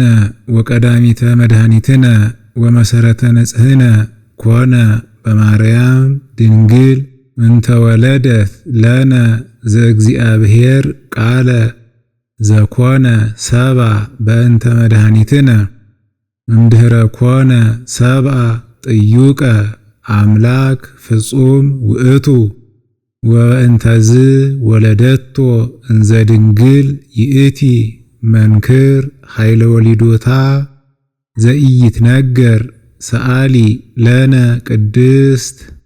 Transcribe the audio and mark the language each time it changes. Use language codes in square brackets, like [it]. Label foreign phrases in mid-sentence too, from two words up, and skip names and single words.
[gez] ወቀዳሚተ መድኃኒትነ ወመሰረተ ነጽህነ ኮነ በማርያም ድንግል እንተ ወለደት ለነ ዘእግዚአብሔር ቃለ ዘኮነ ሰባ በእንተ መድኃኒትነ እምድኅረ ኮነ ሰብአ ጥዩቀ አምላክ ፍጹም ውእቱ ወእንተዝ ወለደቶ እንዘ ድንግል ይእቲ መንክር ኃይለ ወሊዶታ ዘኢይትነገር ሰአሊ ለነ ቅድስት